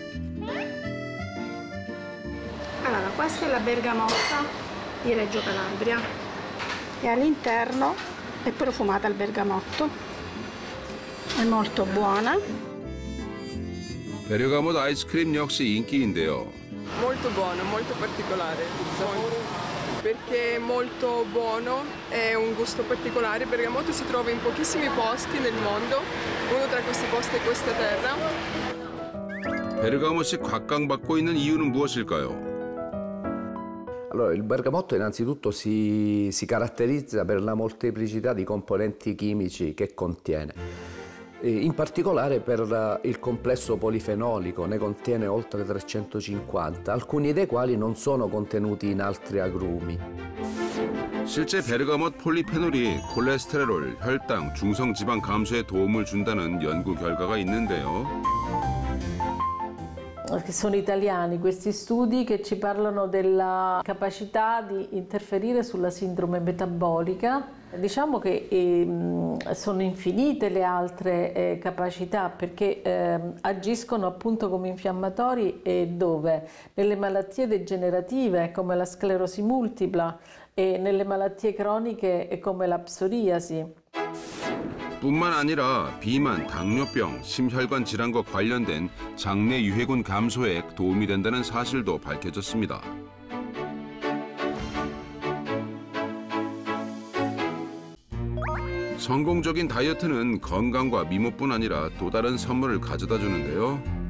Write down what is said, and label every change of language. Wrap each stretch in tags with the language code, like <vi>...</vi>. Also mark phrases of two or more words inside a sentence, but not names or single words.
<it>Allora, questa è la bergamotta di Reggio Calabria e all'interno è profumata al bergamotto, è molto buona.</it> <ko>베르가못 아이스크림 역시 인기인데요.</ko> <it>Molto buono, molto particolare. Perché è molto buono, è un gusto particolare. Bergamotto si trova in pochissimi posti nel mondo, uno tra questi posti è questa terra.</it> <ko>베르가못이 각광받고 있는 이유는 무엇일까요?</ko> <it>Allora, il bergamotto innanzitutto si caratterizza per la molteplicità di componenti chimici che contiene. In particolare per il complesso polifenolico, ne contiene oltre 350, alcuni dei quali non sono contenuti in altri agrumi.</it> <ko>실제 베르가못 폴리페놀이 콜레스테롤, 혈당, 중성지방 감소에 도움을 준다는 연구 결과가 있는데요.</ko> <it>Sono italiani questi studi che ci parlano della capacità di interferire sulla sindrome metabolica. Diciamo che sono infinite le altre capacità perché agiscono appunto come infiammatori e dove? Nelle malattie degenerative come la sclerosi multipla e nelle malattie croniche come la psoriasi.</it> <ko>뿐만 아니라 비만, 당뇨병, 심혈관 질환과 관련된 장내 유해군 감소에 도움이 된다는 사실도 밝혀졌습니다. 성공적인 다이어트는 건강과 미모뿐 아니라 또 다른 선물을 가져다 주는데요.</ko>